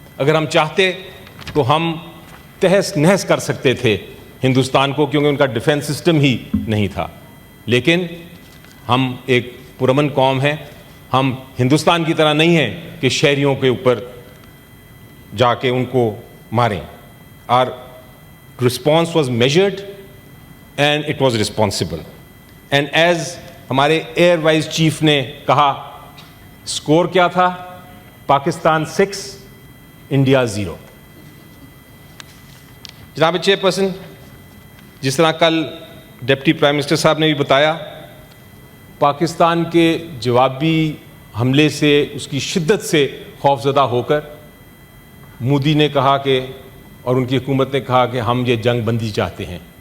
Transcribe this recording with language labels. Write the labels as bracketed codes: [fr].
[hi] अगर हम चाहते तो हम तहस नहस कर सकते थे हिंदुस्तान को, क्योंकि उनका डिफेंस सिस्टम ही नहीं था. लेकिन हम एक पुरअमन कौम हैं. हम हिंदुस्तान की तरह नहीं हैं कि शहरियों के ऊपर जाके उनको मारें. [en] Our response was measured and it was responsible. And as [hi] हमारे एयर वाइस चीफ ने कहा, स्कोर क्या था? पाकिस्तान 6, इंडिया 0. जनाब चेयरपर्सन, जिस तरह कल डिप्टी प्राइम मिनिस्टर साहब ने भी बताया, पाकिस्तान के जवाबी हमले से, उसकी शिद्दत से खौफज़दा होकर मोदी ने कहा कि, और उनकी हुकूमत ने कहा कि हम ये जंग बंदी चाहते हैं.